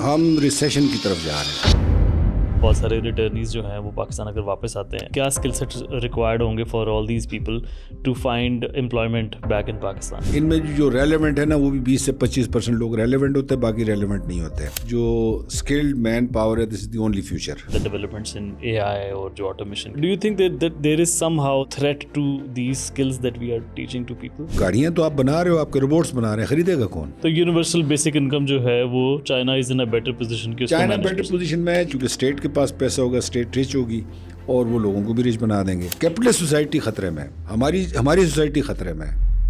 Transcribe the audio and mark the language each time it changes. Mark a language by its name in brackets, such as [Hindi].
[Urdu] ہم ریسیشن کی طرف جا رہے ہیں. بہت سارے ریٹرنیز جو ہیں وہ پاکستان اگر واپس آتے ہیں، کیا اسکل سیٹ ریکوائرڈ ہوں گے [English] For all these people to find employment back in Pakistan? [Urdu] ان میں جو ریلیونٹ ہے نا وہ بھی 20 سے 25% لوگ ریلیونٹ ہوتے ہیں، باقی ریلیونٹ نہیں ہوتے. جو اسکلڈ مین پاور ہے، [English] This is the only future. The developments in AI [Urdu] اور جو [English] automation. Do you think that there is somehow threat to these skills that we are teaching to people? [Urdu] گاڑیاں تو آپ بنا رہے ہو، آپ کے روبوٹس بنا رہے ہیں، خریدے گا کون؟ تو یونیورسل بیسک انکم جو ہے وہ [English] China is in a better position [Urdu] کہ چائنا بیٹر پوزیشن میں ہے کیونکہ اسٹیٹ کے پاس پیسہ ہوگا، اسٹیٹ ریچ ہوگی اور وہ لوگوں کو بھی ریچ بنا دیں گے. کیپٹلسٹ سوسائٹی خطرے میں ہے، ہماری سوسائٹی خطرے میں ہے.